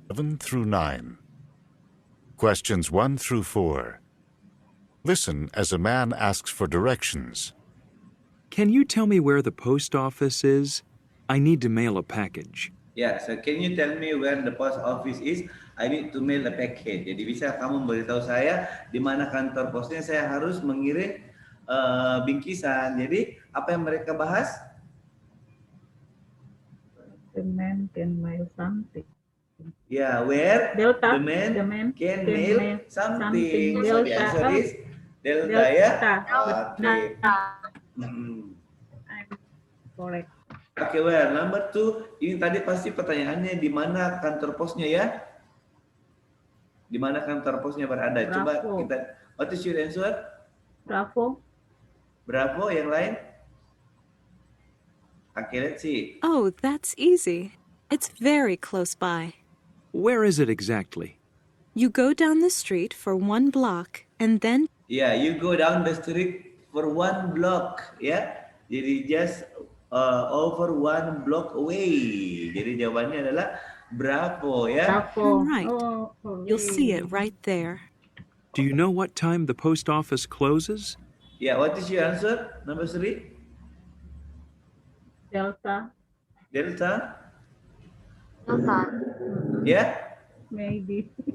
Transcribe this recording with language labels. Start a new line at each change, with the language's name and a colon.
English: 7 through 9. Questions 1 through 4. Listen as a man asks for directions. Can you tell me where the post office is? I need to mail a package. Yeah, so can you tell me where the post office is? I need to mail a package.
Indonesian: Jadi bisa kamu beritahu saya di mana kantor posnya, saya harus mengirim bingkisan. Jadi apa yang mereka bahas?
English: The man can mail something. Yeah, where Delta. the man can mail something. So the Delta. answer is Delta ya. Okay. I'm correct. Okay, well, number 2,
Indonesian: ini tadi pasti pertanyaannya di mana kantor posnya ya? Di mana kantor posnya berada? Coba
English: Bravo.
Indonesian: kita,
English: what is your answer? Bravo.
Indonesian: Bravo, yang lain?
English: Okay, let's see. Oh, that's easy. It's very close by. Where is it exactly? You go down the street for 1 block and then Yeah, you go down the street for 1 block, ya.
Indonesian: Jadi
English: just over 1 block away.
Indonesian: Jadi jawabannya adalah Bravo, ya.
English: Bravo. Right. Oh, you'll see it right there. Do you know what time the post office closes? Yeah, what is your answer? Number 3? Delta. Delta? Delta.
Indonesian: Ya?
English: Maybe.